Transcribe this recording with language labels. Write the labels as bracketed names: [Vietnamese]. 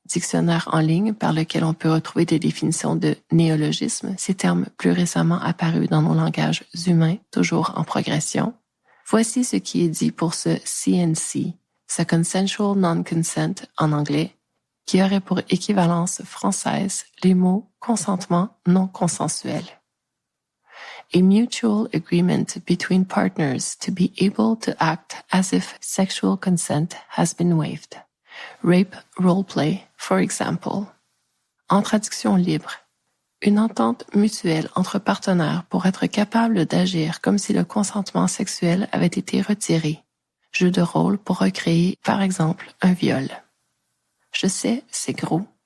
[French] dictionnaire en ligne par lequel on peut retrouver des définitions de néologismes, ces termes plus récemment apparus dans nos langages humains, toujours en progression. Voici ce qui est dit pour ce CNC, ce Consensual Non-Consent en anglais, qui aurait pour équivalence française les mots consentement non consensuel. [English] A mutual agreement between partners to be able to act as if sexual consent has been waived. Rape roleplay, for example. [French] En traduction libre, une entente mutuelle entre partenaires pour être capable d'agir comme si le consentement sexuel avait été retiré. Jeu de rôle pour recréer, par exemple, un viol. Je sais, c'est gros.